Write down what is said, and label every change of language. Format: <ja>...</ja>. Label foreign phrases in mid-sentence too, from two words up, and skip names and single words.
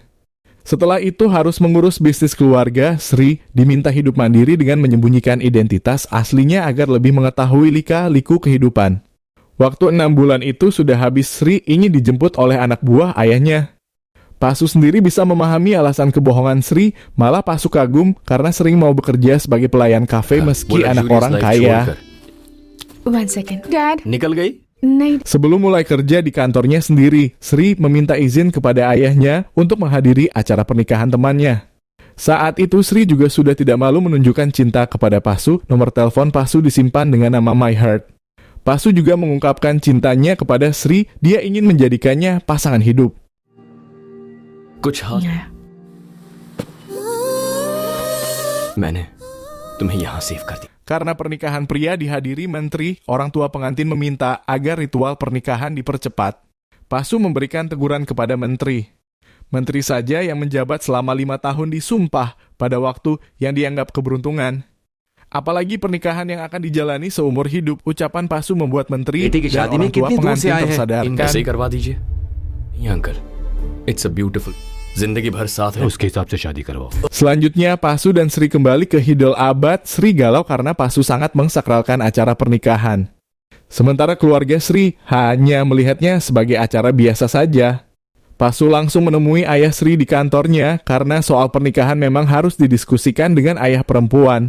<id>Setelah itu harus mengurus bisnis keluarga, Sri diminta hidup mandiri dengan menyembunyikan identitas aslinya agar lebih mengetahui lika-liku kehidupan. Waktu 6 bulan itu sudah habis, Sri ingin dijemput oleh anak buah ayahnya. Pasu sendiri bisa memahami alasan kebohongan Sri, malah Pasu kagum karena sering mau bekerja sebagai pelayan kafe meski anak orang kaya.</id> <en>1 second. Dad,</en> <hi>निकल गई नहीं.</hi> <id>Sebelum mulai kerja di kantornya sendiri, Sri meminta izin kepada ayahnya untuk menghadiri acara pernikahan temannya. Saat itu Sri juga sudah tidak malu menunjukkan cinta kepada Pasu. Nomor telepon Pasu disimpan dengan nama</id> <en>My Heart.</en> <id>Pasu juga mengungkapkan cintanya kepada Sri, dia ingin menjadikannya pasangan hidup.</id> <hi>कुछ हाथ</hi> <en>Yeah.</en> <hi>मैंने तुम्हें यहाँ सेव कर दी।</hi> <id>Karena pernikahan pria dihadiri menteri, orang tua pengantin meminta agar ritual pernikahan dipercepat. Pasu memberikan teguran kepada menteri. Menteri saja yang menjabat selama 5 tahun disumpah pada waktu yang dianggap keberuntungan. Apalagi pernikahan yang akan dijalani seumur hidup, ucapan Pasu membuat menteri</id> <hi>बेटी की</hi> <id>dan</id> <hi>शादी में</hi> <id>orang tua</id> <hi>कितनी दूर से</hi> <id>pengantin</id> <hi>आए हैं</hi> <id>tersadarkan.</id> <hi>इनसे ही करवा दीजिए ये अंकल</hi> <en>it's a beautiful</en> <hi>जिंदगी भर साथ है उसके हिसाब से शादी करवाओ।</hi> <id>Selanjutnya, Pasu dan Sri kembali ke Hidul Abad. Sri galau karena Pasu sangat mengsakralkan acara pernikahan. Sementara keluarga Sri hanya melihatnya sebagai acara biasa saja. Pasu langsung menemui ayah Sri di kantornya karena soal pernikahan memang harus didiskusikan dengan ayah perempuan.</id>